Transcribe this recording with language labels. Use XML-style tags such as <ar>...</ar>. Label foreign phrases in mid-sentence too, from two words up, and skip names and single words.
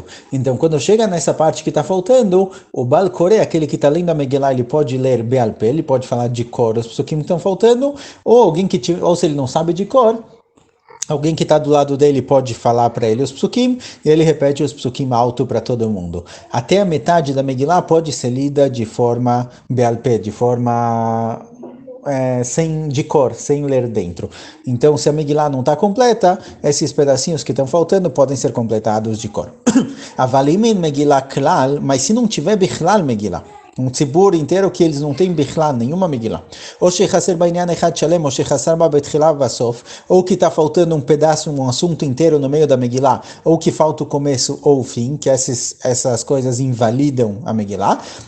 <pt>Então, quando chega nessa parte que está faltando, o</pt> <he>בעל קורא,</he> <pt>aquele que está lendo a Megillah, ele pode ler</pt> <he>בעל פה,</he> <pt>ele pode falar de cor os psukim que estão faltando, ou se ele não sabe de cor, alguém que está do lado dele pode falar para ele os psukim, e ele repete os psukim alto para todo mundo. Até a metade da Megillah pode ser lida de forma</pt> <he>בעל פה,</he> <pt>de forma de cor, sem ler dentro. Então, se a Megillah não está completa, esses pedacinhos que estão faltando podem ser completados de cor.</pt> <he>ואם אין מגילה כלל,</he> <pt>mas se não tiver</pt> <he>בכלל מגילה,</he> <pt>um tzibur inteiro que eles não têm bichlá, nenhuma Megillah. Ou ou que está faltando um pedaço, um assunto inteiro no meio da Megillah, ou que falta o começo ou o fim, que essas coisas invalidam a Megillah.</pt>